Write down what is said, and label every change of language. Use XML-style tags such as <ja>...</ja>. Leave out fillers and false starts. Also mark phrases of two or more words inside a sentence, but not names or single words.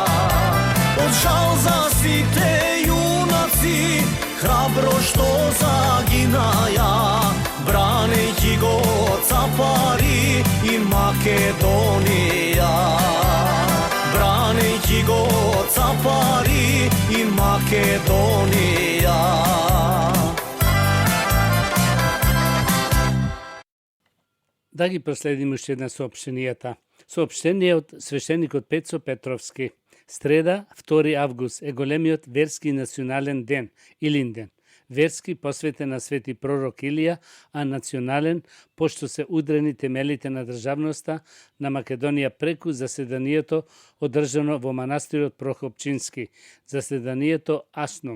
<mk>Од жал за сите јунаци, храбро што загинаја, бранећи го Цапари и Македонија. Бранећи го Цапари и Македонија. Да ги проследиме уште една соопштенијата. Соопштение од свештеникот Пецо Петровски. Среда, 2 август, е големиот верски национален ден, Илинден. Верски посветен на свети пророк Илија, а национален, пошто се удрени темелите на државноста на Македонија преку заседанието одржано во манастирот Прохопчински, заседанието Асном.</mk>